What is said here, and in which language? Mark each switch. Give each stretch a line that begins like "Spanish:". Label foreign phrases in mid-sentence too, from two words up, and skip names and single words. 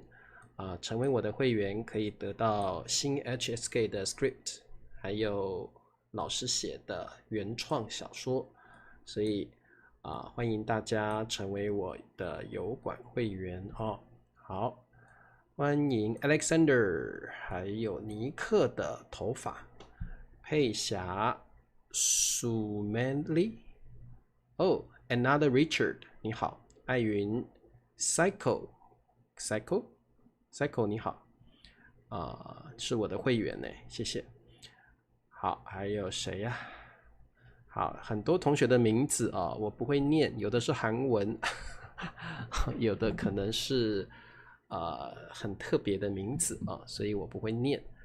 Chinese: 成為我的會員可以得到新 HSK 的 script， 還有老師寫的原創小說，所以歡迎大家成為我的油管會員哦。好，歡迎 Alexander， 還有尼克的頭髮，佩霞 Sumanli， Another Richard， 你好，艾雲 Psycho， 你好，是我的會員呢，謝謝。好，還有誰呀？好，很多同學的名字我不會念，有的是韓文，有的可能是很特別的名字所以我不會念。